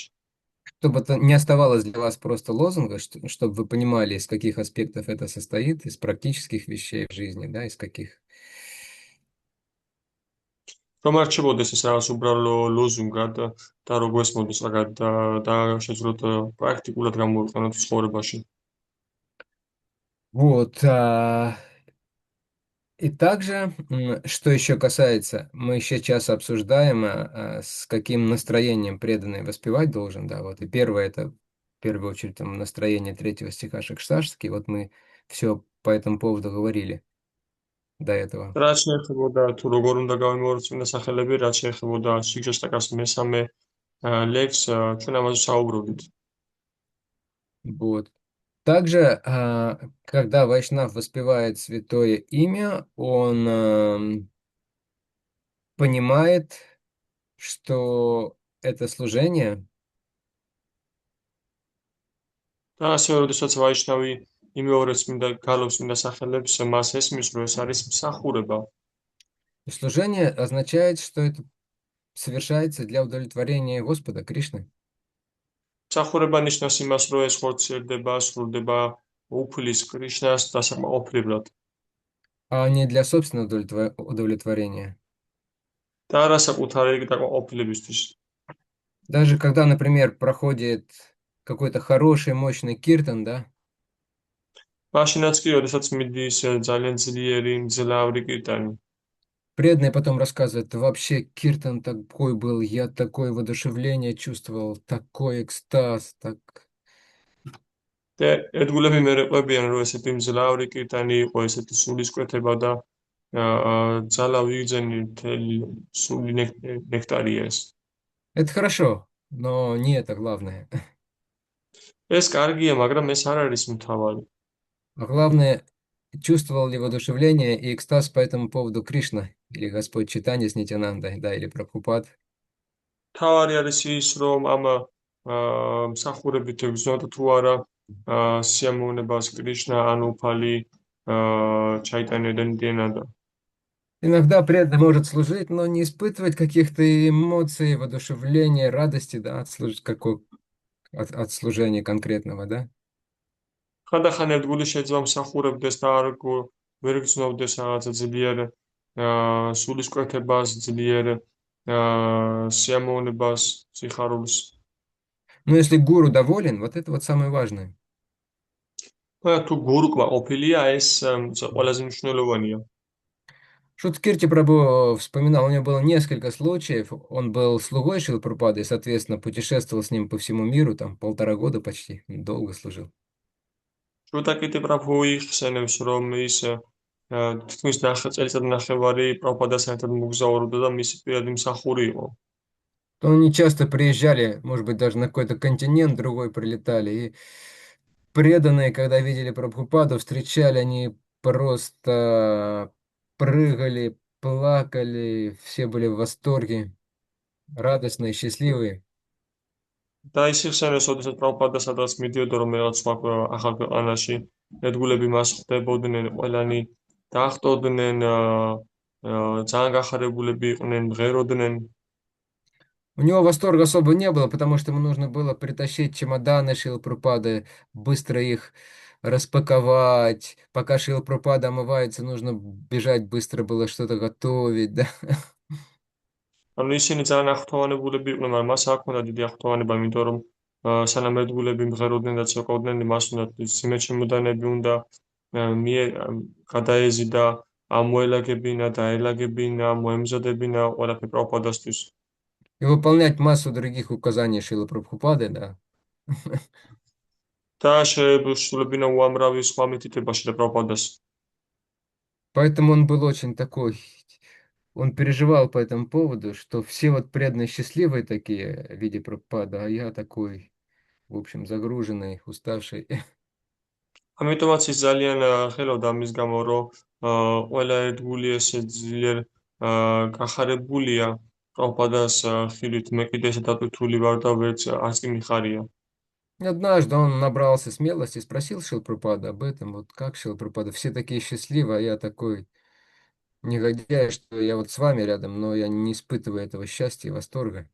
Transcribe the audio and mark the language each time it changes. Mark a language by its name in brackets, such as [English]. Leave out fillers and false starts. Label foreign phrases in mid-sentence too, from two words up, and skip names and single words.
[Russian] Чтобы это не оставалось для вас просто лозунга, чтобы вы понимали, из каких аспектов это состоит, из практических вещей в жизни, да, из каких. [Georgian] რომ არ რჩებოდეს ეს რაღაც უბრალო ლოზუნგად და რო გვესმოდეს რაღაც და შეძლოთ პრაქტიკულად გამოვიყენოთ ცხოვრებაში. [Russian] Вот. И также, что еще касается, мы сейчас обсуждаем, с каким настроением преданный воспевать должен, да, вот, и первое, это, в первую очередь, там, настроение третьего стиха Шекшташски, вот мы все по этому поводу говорили до этого. [Georgian] რაც შეეხებოდა თუ როგორ უნდა გავიმეორებინა სახელები, რაც შეეხებოდა სიჯოსტაკას მესამე ლექს, ჩვენ ამაზე საუბრობდით. [Russian] Вот. Также, когда Вайшнав воспевает святое имя, он понимает, что это служение. [Georgian] და ასევე, როდესაც ვაიშნავი იმეორებს მინდა გალობს მინდა სახელებს, მას ესმის, რომ ეს არის მსახურება. [Russian] И служение означает, что это совершается для удовлетворения Господа Кришны. [Georgian] მსახურება ნიშნავს იმას, რომ ეს ხორციელდება, სრულდება უფლის კრიშნას დასაკმაყოფილებლად. [Russian] А не для собственного удовлетворения. [Georgian] და არა საკუთარი დაკმაყოფილებისთვის. [Russian] Даже когда, например, проходит какой-то хороший, мощный киртан, да, [Georgian] მაშინაც კი, როდესაც მიდის ძალიან ძლიერი, მძლავრი კირტანი. [Russian] преданный потом рассказывает, вообще киртан такой был, я такое воодушевление чувствовал, такой экстаз, так. [Georgian] და ერთგულები მერყებიან, რომ ესეთი მძლავრი კირტანი იყო, ესეთი სულისკვეთება და ძალა ვიგრძენი მთელი სული ნექტარია ეს. [Russian] Это хорошо, но не это главное. [Georgian] ეს კარგია, მაგრამ ეს არ არის მთავარი. [Russian] А главное, чувствовал ли воодушевление и экстаз по этому поводу Кришна, или Господь Чайтанья с Нитянандой, да, или Прабхупад. [Georgian] თავარი არის ის, რომ ამ მსახურებით ეგზნოდა თუ არა სიამოვნებას კრიშნა ან უფალი ჩაიტანია და ნიტიანანდა. [Russian] Иногда преданный может служить, но не испытывать каких-то эмоций, воодушевления, радости, да, от служения конкретного, да. [Georgian] ხანდახან ერთგული შეიძლება მსახურებდეს და არ ვერ გრძნობდეს რაღაცა ძლიერ სულისკვეთებას, ძლიერ სიამოვნებას, სიხარულს. [Russian] Но если гуру доволен, вот это вот самое важное. [Georgian] თუ გურუ კმაყოფილია, ეს ყველაზე მნიშვნელოვანია. [Russian] Шуткирти Прабhu вспоминал, у него было несколько случаев, он был слугой Шрилы Прабхупады и, соответственно, путешествовал с ним по всему миру, там, 1,5 года почти, долго служил. [Georgian] შუტაკიტი პრაბჰუ იხსენებს, რომ ის თითქმის წელიწად ნახევარი პრაბჰუპადასთან ერთად მოგზაურობდა და მისი პირადი მსახური იყო. [Russian] То они часто приезжали, может быть, даже на какой-то континент другой прилетали, и преданные, когда видели Прабхупаду, встречали, они просто прыгали, плакали, все были в восторге, радостные, счастливые. [Georgian] და ის იხსენებს, ოდესაც პრაბჰუპადა სადღაც მიდიოდა რომ რაღაც სხვა ახალ ქვეყანაში, ერთგულები მას ხვდებოდნენ, ყველანი დაახტოდნენ, ძალიან გახარებულები იყვნენ, მღეროდნენ. [Russian] У него восторга особо не было, потому что ему нужно было притащить чемоданы Шрилы Прабхупады, быстро их распаковать. Пока Шрила Прабхупада омывается, нужно бежать, быстро было что-то готовить, да. [Georgian] ანუ ისინი ძალიან აღფრთოვანებულები იყვნენ, მაგრამ მას არ ჰქონდა დიდი აღფრთოვანება, იმიტომ რომ სანამ ერთგულები მღეროდნენ და ცეკვავდნენ, მას უნდა სიმე ჩემოდანები უნდა გადაეზიდა, ამოელაგებინა, დაელაგებინა, მოემზადებინა ყველაფერი პრაბჰუპადასთვის. [Russian] И выполнять массу других указаний Шрилы Прабхупады, да. [Georgian] და შეებრულებინა უამრავი სხვა მითითება შიდა პრაბჰუპადას. [Russian] Поэтому он был очень такой, он переживал по этому поводу, что все вот преданные счастливые такие в виде Прабхупада, а я такой, в общем, загруженный, уставший. [Georgian] ამიტომაც ის ძალიან ხელოდა ამის გამო, რომ ყველა ერთგული ესე ძლიერ გახარებულია პრაბჰუპადას ხილით, მე კიდე ესე დატვირთული ვარ და ვერც არც კი მიხარია. [Russian] Однажды он набрался смелости, спросил Шилпрапада об этом, вот как Шилпрапада, все такие счастливые, а я такой негодяй, что я вот с вами рядом, но я не испытываю этого счастья и восторга.